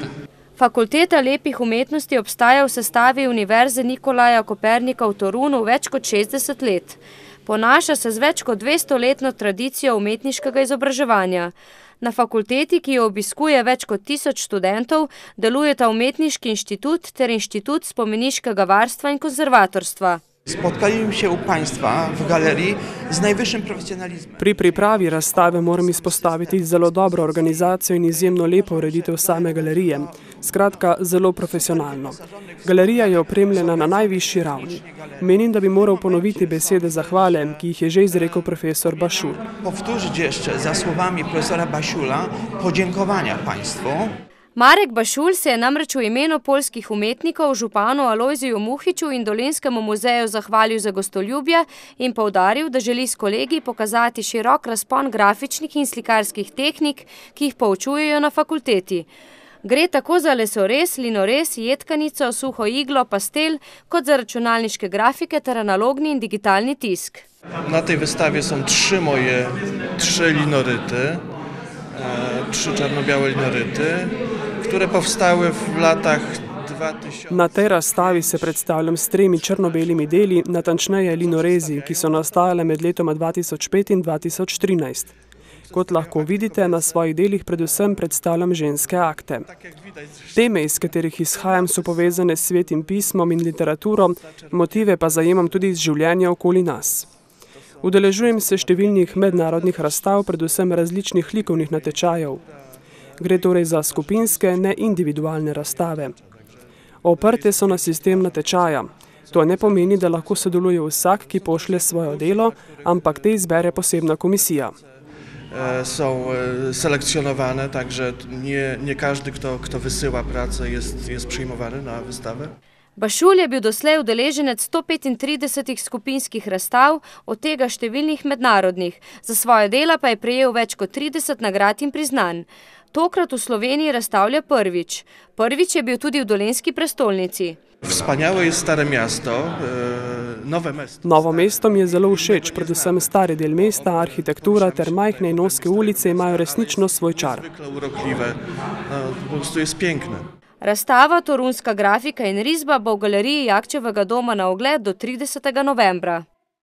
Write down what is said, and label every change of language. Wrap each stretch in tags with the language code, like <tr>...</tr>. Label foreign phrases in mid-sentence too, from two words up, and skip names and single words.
<sl>Fakulteta lepih umetnosti obstaja v sestavi Univerze Nikolaja Kopernika v Torunu več kot 60 let. Ponaša se z več kot 200-letno tradicijo umetniškega izobraževanja. Na fakulteti, ki jo obiskuje več kot 1000 študentov, delujeta Umetniški inštitut ter Inštitut spomeniškega varstva in konzervatorstva.</sl> <pl>Spotkali się u Państwa w galerii z najwyższym profesjonalizmem.</pl> <sl>Pri pripravi razstave moram izpostaviti zelo dobro organizacijo in izjemno lepo ureditev same galerije. Skratka, zelo profesionalno. Galerija je opremljena na najvišji ravni. Menim, da bi moral ponoviti besede zahvale, ki jih je že izrekel profesor Bašul.</sl> <pl>Powtórzyć jeszcze za słowami profesora Bašula podziękowania Państwu.</pl> <sl>Marek Bašul se je namreč v imenu poljskih umetnikov županu Alojziju Muhiču in Dolenjskemu muzeju zahvalil za gostoljubje in poudaril, da želi s kolegi pokazati širok razpon grafičnih in slikarskih tehnik, ki jih poučujejo na fakulteti. Gre tako za lesorez, linorez, jedkanico, suho iglo, pastel, kot za računalniške grafike ter analogni in digitalni tisk.</sl> <pl>Na tej wystawie są trzy linoryty, trzy czarno-białe linoryty, które powstały w latach 2000.</pl> <sl>Na tej razstavi se predstavljam s 3 črno-belimi deli, natančneje linorezi, ki so nastajale med letoma 2005 in 2013. Kot lahko vidite, na svojih delih predvsem predstavljam ženske akte. Teme, iz katerih izhajam, so povezane s svetim pismom in literaturo, motive pa zajemam tudi iz življenja okoli nas. Udeležujem se številnih mednarodnih razstav, predvsem različnih likovnih natečajev. Gre torej za skupinske, ne individualne razstave. Oprte so na sistem natečaja. To ne pomeni, da lahko sodeluje vsak, ki pošlje svoje delo, ampak te izbere posebna komisija.</sl> <pl>Są selekcjonowane, także nie każdy, kto wysyła pracę, jest przyjmowany na wystawę.</pl> <sl>Bašul je bil doslej udeleženec 135 skupinskih razstav, od tega številnih mednarodnih. Za svoje dela pa je prejel več kot 30 nagrad in priznanj. Tokrat v Sloveniji razstavlja prvič. Prvič je bil tudi v dolenjski prestolnici.</sl> <pl>Wspaniałe jest Stare Miasto, Nowe mesto.</pl> <sl>Novo mesto mi je zelo všeč, predvsem stari del mesta, arhitektura ter majhne in ozke ulice imajo resnično svoj čar.</sl> <pl>Zwykle urokliwe, po prostu jest piękne.</pl> <sl>Razstava Torunska grafika in risba bo v galeriji Jakčevega doma na ogled do 30. novembra.</sl>